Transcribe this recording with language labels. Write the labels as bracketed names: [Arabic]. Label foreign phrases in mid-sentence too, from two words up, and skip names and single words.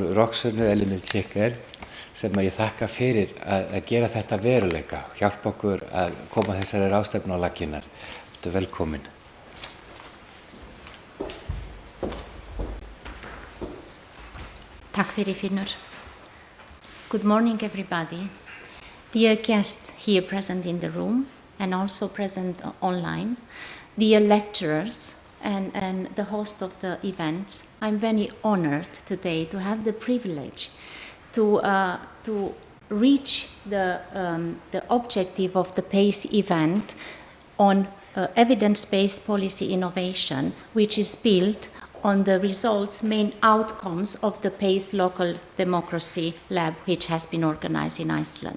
[Icelandic] Roxana E Cziker sem ég þakka fyrir að gera þetta veruleika, hjálpa okkur að koma þessari ráðstefnu á laggirnar. Þetta velkomin. Takk fyrir Finnur. [English] Good morning everybody. Dear guests here present in the room and also present online, dear lecturers, and the host of the event, I'm very honored today to have the privilege to reach the objective of the PACE event on evidence-based policy innovation, which is built on the results, main outcomes of the PACE Local Democracy Lab, which has been organized in Iceland.